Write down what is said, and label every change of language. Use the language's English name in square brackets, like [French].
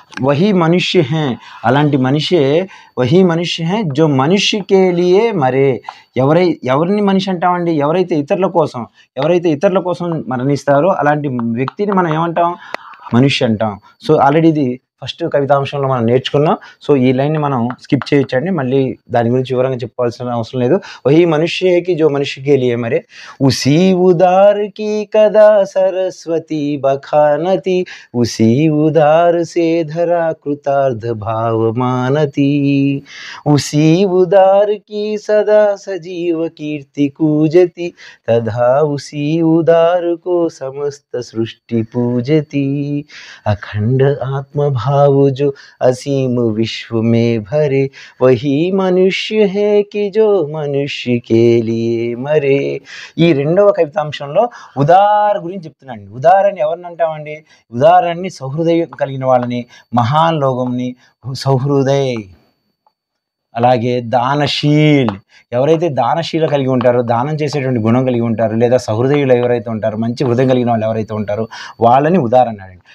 [Hindi] వహీ మనుష్య హే, [Telugu] అలాంటి మనిషే. [Hindi] వహీ మనుష్య హే జో మనుష్యకే లియే మరే. [Telugu] ఎవరిని మనిషి అంటామండి? ఎవరైతే ఇతరుల కోసం మరణిస్తారో అలాంటి వ్యక్తిని మనం ఏమంటాం? మనిషి అంటాం. సో ఆల్రెడీ ఇది ఫస్ట్ కవితాంశంలో మనం నేర్చుకున్నాం. సో ఈ లైన్ని మనం స్కిప్ చేయొచ్చండి, మళ్ళీ దాని గురించి వివరంగా చెప్పాల్సిన అవసరం లేదు. [Hindi] వహీ మనుష్యకి జో మనుష్యకే లియే మరే, ఉసీ ఉదార్ की कदा सरस्वती बखानती, उसी उदार से धरा कृतार्थ भाव मानती, उसी उदार की सदा सजीव कीर्ति कूजती, तथा उसी उदार को समस्त सृष्टि पूजती, अखंड आत्म भाव जो असीम विश्व में भरे, वही मनुष्य है कि जो मनुष्य के लिए मरे. [Telugu] ఈ రెండవ కవితాంశంలో ఉదార్ గురించి చెప్తున్నాండి. ఉదారాన్ని ఎవరిని అంటామండి? ఉదారాన్ని సౌహృదయం కలిగిన వాళ్ళని, మహాన్ లోకంని, సౌహృదయ్. అలాగే దానశీల్, ఎవరైతే దానశీల కలిగి ఉంటారో, దానం చేసేటువంటి గుణం కలిగి ఉంటారో, లేదా సహృదయులు ఎవరైతే ఉంటారో, మంచి హృదయం కలిగిన వాళ్ళు ఎవరైతే ఉంటారో వాళ్ళని ఉదార్ అన్నాడండి.